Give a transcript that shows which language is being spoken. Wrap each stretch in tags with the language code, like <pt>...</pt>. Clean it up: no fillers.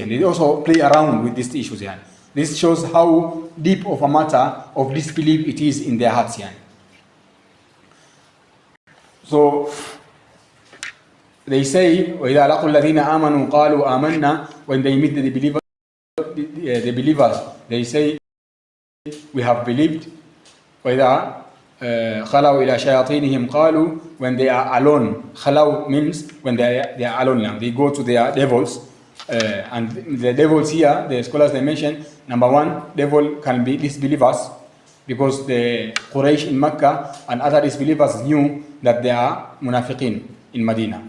<en>They also play around with these issues. This shows how deep of a matter of disbelief it is in their hearts. So they say,</en> <ar>وَإِذَا لَقُوا الَّذِينَ آمَنُوا قَالُوا آمَنَّا</ar> <en>When they meet the believers, they say, we have believed.</en> <ar>وَإِذَا خَلَوْا إِلَى شَيَاطِينِهِمْ قَالُوا</ar> <en>When they are alone. خَلَوْ means when they are alone now. They go to their devils. And the devils here, the scholars, they mention, number one, devil can be disbelievers, because the Quraysh in Mecca and other disbelievers knew that they are munafiqeen in Medina.</en>